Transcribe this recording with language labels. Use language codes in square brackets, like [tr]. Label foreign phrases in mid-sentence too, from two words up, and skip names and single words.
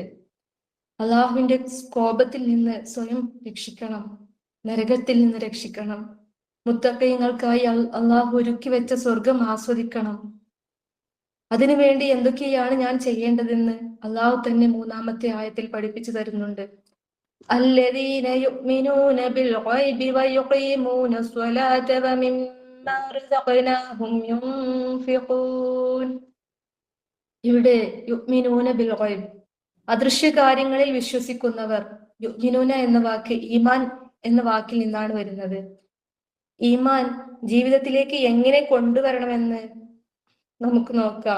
[ml] അള്ളാഹുവിന്റെ കോപത്തിൽ നിന്ന് സ്വയം രക്ഷിക്കണം, നരകത്തിൽ നിന്ന് രക്ഷിക്കണം. മുത്തഖീങ്ങൾക്കായി അള്ളാഹു ഒരുക്കി വെച്ച സ്വർഗം ആസ്വദിക്കണം. അതിനുവേണ്ടി എന്തൊക്കെയാണ് ഞാൻ ചെയ്യേണ്ടതെന്ന് അള്ളാഹു തന്നെ മൂന്നാമത്തെ ആയത്തിൽ പഠിപ്പിച്ചു തരുന്നുണ്ട്. [ar] الذين يؤمنون بالغيب ويقيمون الصلاة ومما رزقناهم ينفقون. [ml] ഇവിടെ [ar] يؤمنون بالغيب, [ml] അദൃശ്യ കാര്യങ്ങളിൽ വിശ്വസിക്കുന്നവർ. യുഅ്മിനൂന എന്ന വാക്ക് ഈമാൻ എന്ന വാക്കിൽ നിന്നാണ് വരുന്നത്. ഈമാൻ ജീവിതത്തിലേക്ക് എങ്ങനെ കൊണ്ടുവരണമെന്ന് നമുക്ക് നോക്കാം.